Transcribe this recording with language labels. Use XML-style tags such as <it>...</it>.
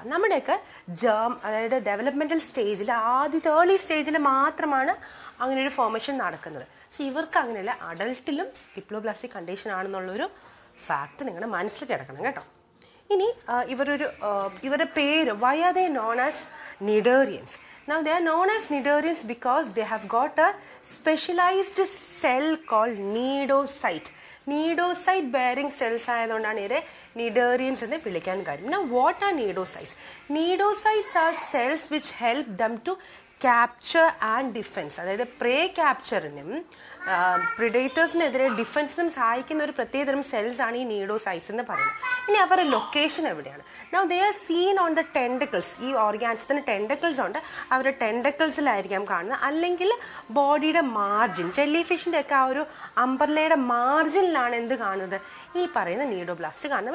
<ml>നമ്മുടെയൊക്കെ അതായത് ഡെവലപ്മെൻറ്റൽ സ്റ്റേജിൽ ആദ്യത്തെ ഏർലി സ്റ്റേജിൽ മാത്രമാണ് അങ്ങനെ ഒരു ഫോർമേഷൻ നടക്കുന്നത്. പക്ഷേ ഇവർക്ക് അങ്ങനെയല്ല, അഡൾട്ടിലും ഡിപ്ലോബ്ലാസ്റ്റിക് കണ്ടീഷൻ ആണെന്നുള്ളൊരു ഫാക്റ്റ് നിങ്ങളുടെ മനസ്സിൽ കിടക്കണം കേട്ടോ. ഇനി ഇവരുടെ പേര്,</ml> <en>Why are they known as cnidarians? Now they are known as Nidarians because they have got a specialized cell called nidocyte. Nidocyte bearing cells</en> <ml>ആയതുകൊണ്ടാണ് ഇവരെ Nidarians എന്ന് വിളിക്കാൻ കാര്യം.</ml> <en>Now what are nidocytes? Nidocytes are cells which help them to capture and defense.</en> <ml>അതായത് പ്രേ ക്യാപ്ചറിനും പ്രിഡേറ്റേഴ്സിനെതിരെ ഡിഫെൻസിനും സഹായിക്കുന്ന ഒരു പ്രത്യേകതരം cells ആണ് ഈ നീഡോസൈറ്റ്സ് എന്ന് പറയുന്നത്. ഇനി അവരുടെ ലൊക്കേഷൻ എവിടെയാണ്?</ml> <en>Now they are seen on the tentacles.</en> <ml>ഈ ഓർഗാനിസത്തിന് ടെൻഡക്കിൾസ് ഉണ്ട്, അവരുടെ ടെൻഡക്കിൾസിലായിരിക്കാം കാണുന്നത്. അല്ലെങ്കിൽ ബോഡിയുടെ മാർജിൻ, ജെല്ലി ഫിഷിൻ്റെ ഒക്കെ ആ ഒരു അംബർലയുടെ മാർജിനിലാണ് എന്ത് കാണുന്നത്, ഈ പറയുന്ന നീഡോബ്ലാസ്റ്റ് കാണുന്നത്.</ml>